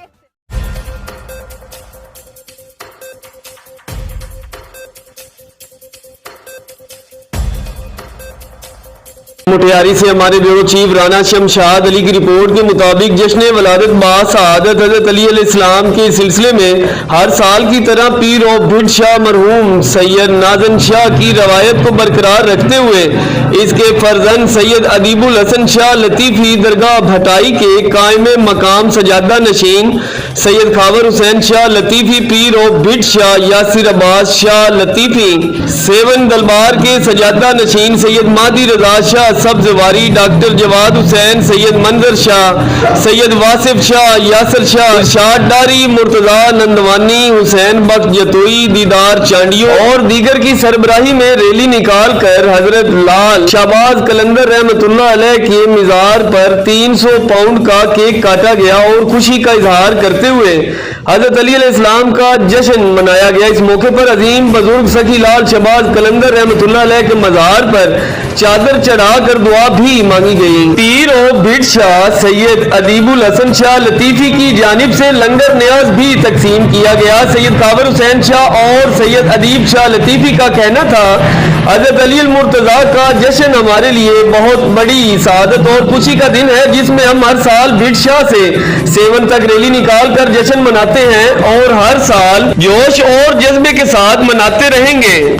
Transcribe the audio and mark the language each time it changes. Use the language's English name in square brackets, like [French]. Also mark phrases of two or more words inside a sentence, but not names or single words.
[Urdu] مٹیاری سے ہمارے بیورو چیف رانا شمشاد علی کی رپورٹ کے مطابق جشن ولادت باسعادت حضرت علی علیہ السلام کے سلسلے میں ہر سال کی طرح پیر آف بھٹ شاہ مرحوم سید ناجن شاہ کی روایت کو برقرار رکھتے ہوئے اس کے فرزند سید ادیب الحسن شاہ لطیفی درگاہ بھٹائی کے قائم مقام سجادہ نشین سید خاور حسین شاہ لطیفی پیر آف بھٹ شاہ یاسر عباس شاہ لطیفی سیون دلبار کے سجادہ نشین سید مادی رضا شاہ سبزواری، ڈاکٹر جواد حسین، سید منظر شاہ، سید واصف شاہ، یاسر شاہ، ارشاد ڈاری، مرتضیٰ نندوانی، حسین بخش جتوئی، دیدار چانڈیو اور دیگر کی سربراہی میں ریلی نکال کر حضرت لال شہباز قلندر رحمۃ اللہ علیہ کے مزار پر 300 پاؤنڈ کا کیک کاٹا گیا اور خوشی کا اظہار کرتے ہوئے حضرت علی علیہ السلام کا جشن منایا گیا. اس موقع پر عظیم بزرگ سخی لال شہباز قلندر رحمۃ اللہ علیہ کے مزار پر چادر چڑھا کر دعا بھی مانگی گئی. پیر آف بھٹ شاہ سید ادیب الحسن شاہ لطیفی کی جانب سے لنگر نیاز بھی تقسیم کیا گیا. سید خاور حسین شاہ اور سید ادیب شاہ لطیفی کا کہنا تھا، حضرت علی المرتضیٰ کا جشن ہمارے لیے بہت بڑی سعادت اور خوشی کا دن ہے، جس میں ہم ہر سال بھٹ شاہ سے سیون تک ریلی نکال کر جشن مناتے ہیں اور ہر سال جوش اور جذبے کے ساتھ مناتے رہیں گے.